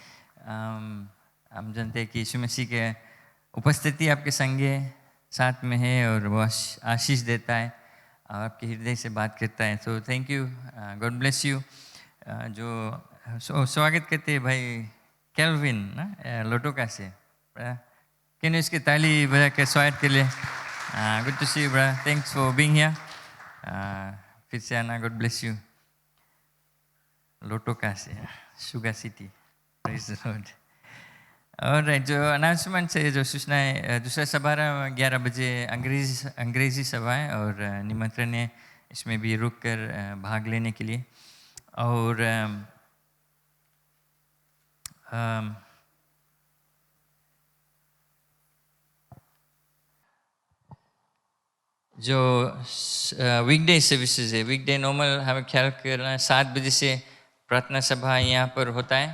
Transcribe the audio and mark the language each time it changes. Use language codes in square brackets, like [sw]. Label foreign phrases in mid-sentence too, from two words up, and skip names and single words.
[hi] हम जानते हैं कि यीशु मसीह के उपस्थिति आपके संगे साथ में है, और वो आशीष देता है और आपके हृदय से बात करता है। [en] तो thank you, God bless you. [hi] जो स्वागत करते हैं भाई कैल्विन ना लोटोका से, कैन इसकी ताली बजा के स्वागत के लिए। [en] Good to see you, brother. Thanks for being here. [hi] फिर से आना, [en] God bless you. [hi] लोटोका से, शुगर सिटी, [en] praise the Lord. [hi] और जो अनाउंसमेंट है, जो सूचना है, दूसरा सभा 11 बजे अंग्रेजी सभा है, और निमंत्रण है इसमें भी रुक कर भाग लेने के लिए। और जो [en] weekday services [hi] है, वीकडे नॉर्मल हमें ख्याल करना 7 बजे से प्रार्थना सभा यहाँ पर होता है।